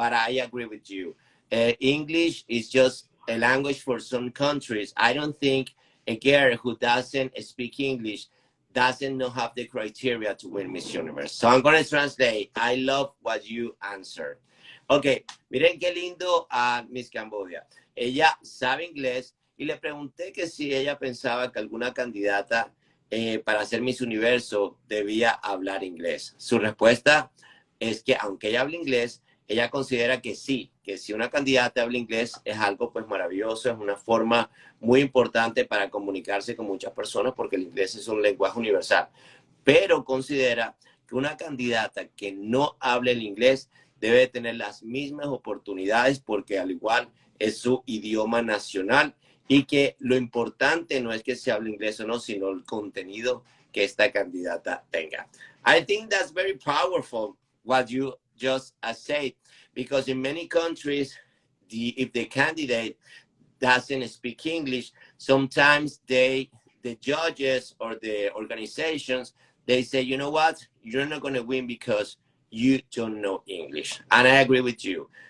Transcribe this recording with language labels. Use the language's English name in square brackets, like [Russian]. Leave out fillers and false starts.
[English] But I agree with you. English is just a language for some countries. I don't think a girl who doesn't speak English doesn't not have the criteria to win Miss Universe. So I'm going to translate. I love what you answered. [Spanish] Ok, miren qué lindo a Miss Cambodia. Ella sabe inglés y le pregunté que si ella pensaba que alguna candidata para ser Miss Universo debía hablar inglés. Su respuesta es que aunque ella hable inglés, ella considera que sí, que si una candidata habla inglés es algo pues maravilloso, es una forma muy importante para comunicarse con muchas personas porque el inglés es un lenguaje universal. Pero considera que una candidata que no hable el inglés debe tener las mismas oportunidades porque al igual es su idioma nacional y que lo importante no es que se hable inglés o no, sino el contenido que esta candidata tenga. [English] I think that's very powerful what you just said, because in many countries, if the candidate doesn't speak English, sometimes the judges or the organizations, they say, you know what, you're not going to win because you don't know English. And I agree with you.